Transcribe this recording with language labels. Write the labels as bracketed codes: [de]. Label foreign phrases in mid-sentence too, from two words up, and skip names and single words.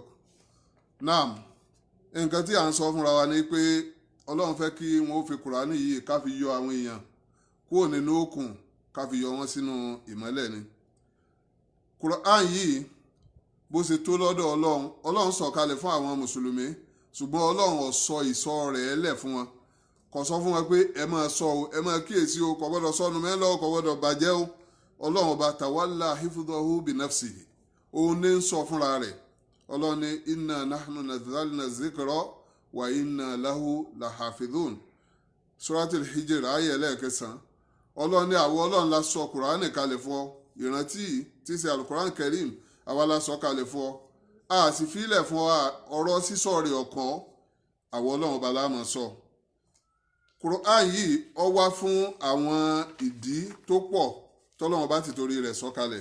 [yo] naam, nǹkan tí à ń sọ fúnra wa ni pé Ọlọ́run fẹ́ kí wọ́n fi kùránì yìí ká fi yọ àwọn èèyàn kúrò nínú òkun, ká fi yọ wọ́n sínú ìmọ́lẹ̀ ni. kùránì yìí bó ṣe tó lọ́dọ̀ Ọlọ́run sọ̀kalẹ̀ fún àwọn mùsùlùmí, ṣùgbọ́n Ọlọ́run ò sọ ìsọ rẹ̀ lẹ̀ fún wọn. kò sọ fún wọn pé ẹ máa sọ o, ẹ máa kíyèsí o, kò gbọ́dọ̀ sọnù mẹ́lọ́, kò gbọ́dọ̀ bàjẹ́ o. Ọlọ́run ọba [ar] تولى حفظه بنفسه, [yo] òun ní ń sọ fúnra rẹ̀. Ọlọ́run ní [ar] إنا نحن نزلنا ذكرا و إنا له لحافظون. [yo] suratul hijr ayé ẹlẹ́ẹ̀kẹsàn. Ọlọ́run ní àwọn Ọlọ́run la sọ kùránì kalẹ̀ fún ọ, ìrántí tí í ṣe alukuran karim àwa la sọ kalẹ̀ fún ọ, a sì fílẹ̀ fún ọ̀rọ̀ sísọ rẹ̀ ọ̀kan, àwọn Ọlọ́run ọba la máa sọ. Quran yìí ó wá fún àwọn ìdí tó pọ̀ tọ́lọ́run bá ti torí rẹ̀ sọ̀kalẹ̀.